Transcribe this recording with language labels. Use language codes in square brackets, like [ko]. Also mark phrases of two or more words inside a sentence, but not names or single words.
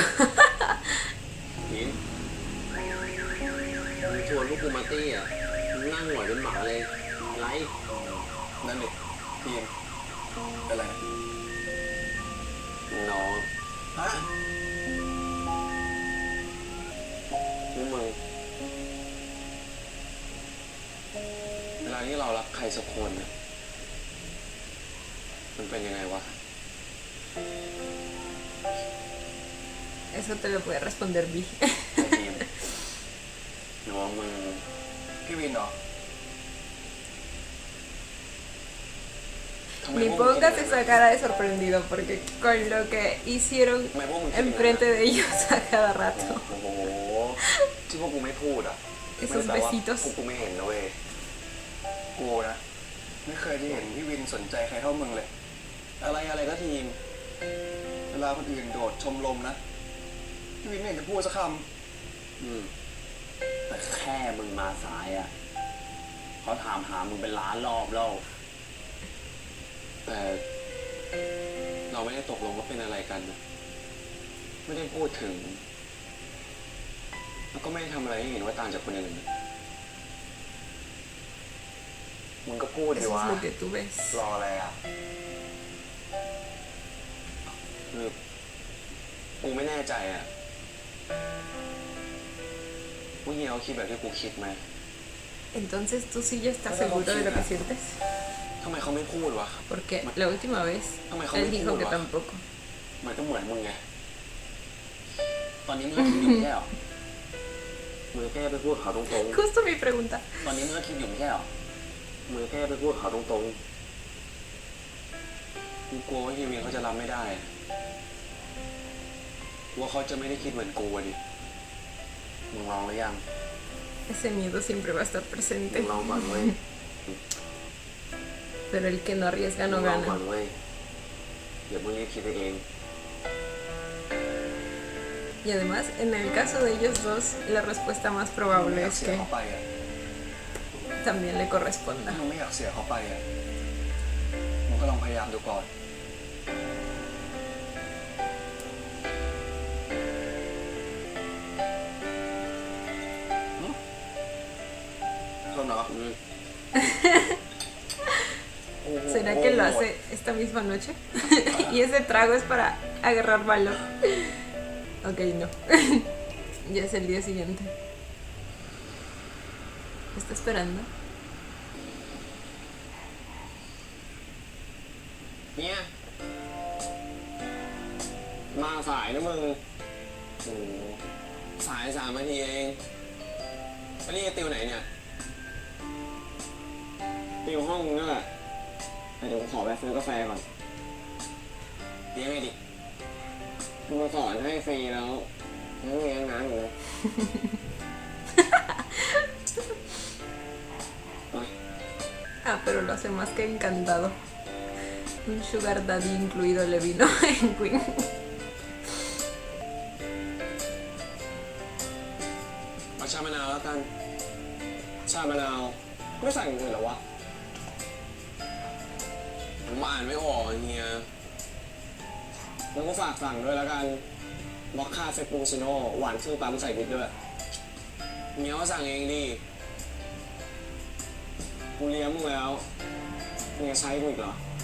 [th] มิ้นชวนลูกกูมาตี้อ่ะนั่งหงอยเป็นหมาเลยไรนั่นดิทีมเป็นไรน้องฮะนี่มึงเวลาที่เรารักใครสักคนน่ะมันเป็นยังไงวะ [es] Eso te lo puede responder Vi. [th] ทีมน้องมึงพี่วินเหรอ [es] Ni pongas esa cara de sorprendido porque con lo que hicieron enfrente de ellos a cada rato. [th] โอ้โหที่พวกกูไม่พูดอ่ะ [es] Esos [th] ไม่แปลว่า [es] besitos. [th] พวกกูไม่เห็นนะเว้ยกูนะไม่เคยได้เห็นพี่วินสนใจใครเท่ามึงเลย อะไรก็ทีม เวลาคนอื่นโดดชมรมนะพี่วินไม่เห็นจะพูดสักคำแต่แค่มึงมาสายอ่ะเขาถามหามึงเป็นล้านรอบแล้วแต่เราไม่ได้ตกลงว่าเป็นอะไรกันนะไม่ได้พูดถึง แล้วก็ไม่ได้ทำอะไรให้เห็นว่าต่างจากคนอื่นมึงก็พูดดิ [es] Eso [th] วะ [es] es lo que tú ves. [th] รออะไรอ่ะคือกูไม่แน่ใจอ่ะว่าเฮียเขาคิดแบบที่กูคิดไหม [es] Entonces tú sí ya estás seguro de lo que sientes. [th] ทำไมเขาไม่พูดวะ [es] Porque la última vez Dame, él joder, dijo que va. tampoco. [th] มันก็เหมือนมึงไง ตอนนี้มึงก็คิดอยู่ไม่ใช่หรอมึงแค่ไปพูดเขาตรง [es] Justo mi pregunta. [th] ๆ ตอนนี้มึงก็คิดอยู่ไม่ใช่หรอมึงแค่ไปพูดเขาตรงๆ กูกลัวว่าเฮียเมียเขาจะรับไม่ได้กลัวเขาจะไม่ได้คิดเหมือนกูอะดิ มึงลองหรือยัง [es] Ese miedo siempre va a estar [th] มึ [es] presente. [th] งลองก่อนเว้ย [es] Pero el que no arriesga [th] มึ [es] no [th] งลองก่อน [es] gana. [th] เว้ยเดี๋ยวมึงรีบคิดไปเอง [es] Y además, en el caso de ellos dos, la respuesta más probable es [th] เสีย [es] que [th] เขาไปอ่ะ [es] también le corresponda. [th] ถ้ามึงไม่อยากเสียเขาไปอ่ะ มึงก็ลองพยายามดูก่อน [es] Son no. ¿Será que lo hace esta misma noche? Y ese trago es para agarrar valor. Ok, no. Ya es el día siguiente. ¿Está esperando? [th] เนี่ยมาสายนะมึงโอ้สาย3 นาทีเองแล้วนี่ติวไหนเนี่ยติวห้องมึงนั่นแหละแต่เดี๋ยวผมขอไปซื้อกาแฟก่อนเลี้ยงไงดิมึงมาสอนให้ฟรีแล้วยังเลี้ยงน้ำอยู่เลย [es] Ah, pero lo hace más que encantado. Un [en] sugar daddy [es] incluido le vino en Queen. [th] เอาชามะนาวแล้วกัน ชามะนาวไม่ใส่อย่างอื่นเหรอวะผมอ่านไม่ออกเฮียแล้วก็ฝากสั่งด้วยแล้วกันมอคค่าเฟปปูชิโน่หวานชื่อปั๊มใส่พริกด้วยเมียก็สั่งเองดิกูเลี้ยงมึงแล้วมึงจะใช้กูอีกเหรอ